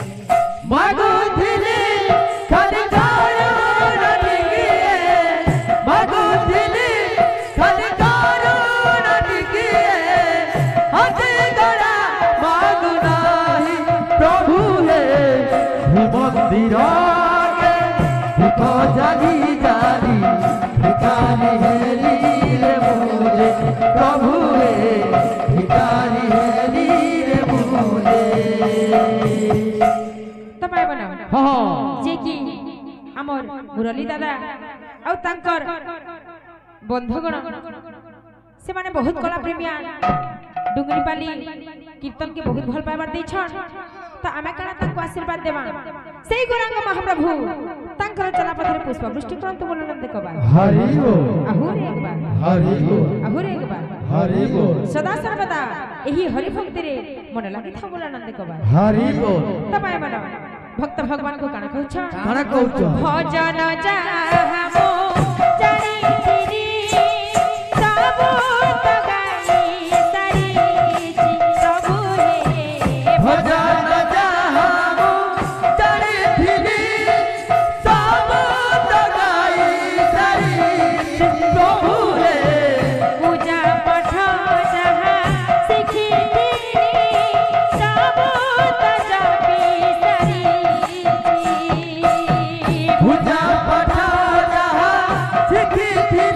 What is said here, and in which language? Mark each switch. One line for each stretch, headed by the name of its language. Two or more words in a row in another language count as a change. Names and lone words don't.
Odia: ମାଗୁଥିନି ଖାଲି କରୁଣା ଟିକିଏ ମାଗୁଥିନି ଖାଲି କରୁଣା ଟିକିଏ ହାତେ ଧରା ମାଗୁ ନାହିଁ ପ୍ରଭୁ ହେ ଶ୍ରୀମନ୍ଦିର ଆଗେ ଦୀପ ଜାଣି ଜାଣି ଭିଖାରି ହେରି ରେ ମୋରେ ପ୍ରଭୁ ହେ ଭିଖାରି ହେରି ରେ ମୋରେ ତ ପାଇବ ନା হ্যাঁ ଯେ କି ଆମର ମୁରଲୀ ଦାଦା ଆଉ ତାଙ୍କର ବନ୍ଧୁଗଣ ସେମାନେ ବହୁତ କଳା ପ୍ରେମିଆ ଡୁଙ୍ଗରିପାଲି କୀର୍ତ୍ତନ କେ ବହୁତ ଭଲ ପାଇବାର ଦେଇଛନ୍ ତ ଆମେ କାଣା ତାଙ୍କୁ ଆଶୀର୍ବାଦ ଦେବା ସେଇ ଗୌରାଙ୍ଗ ମହାପ୍ରଭୁ ତାଙ୍କର ଚଲାପଥରେ ପୁଷ୍ପବୃଷ୍ଟି କରନ୍ତୁ ବୋଲ ନନ୍ଦ କବା ହରି ବୋଲ ଆହୁରି ଏକବାର ହରି ବୋଲ ଆହୁରି ଏକବାର ହରି ବୋଲ ସଦା ସର୍ବଦା ଏହି ହରି ଭକ୍ତିରେ ମନ ଲାଗିଥାଉ ବୋଲ ନନ୍ଦ କବା ହରି ବୋଲ ତ ପାଇବ ନା ଭକ୍ତ ଭଗବାନଙ୍କୁ କାଣା କହୁଛ କାଣା କହୁଛ ଭଜନ ଯାହା ମୋ ଜାଣିଥିରି ସବୁ ତ ଗାଇ ସାରିଛି ପ୍ରଭୁ ହେ ଭଜନ ଯାହା ମୁ ଜାଣିଥିଲି ସବୁ ତ ଗାଇ ସାରି ପ୍ରଭୁ ହେ ପୂଜା ପାଠ ଯାହା ଶିଖିଥିରି ସବୁ ତ ଜପି ସାରିଛି ପୂଜା ପାଠ ଯାହା ଶିଖି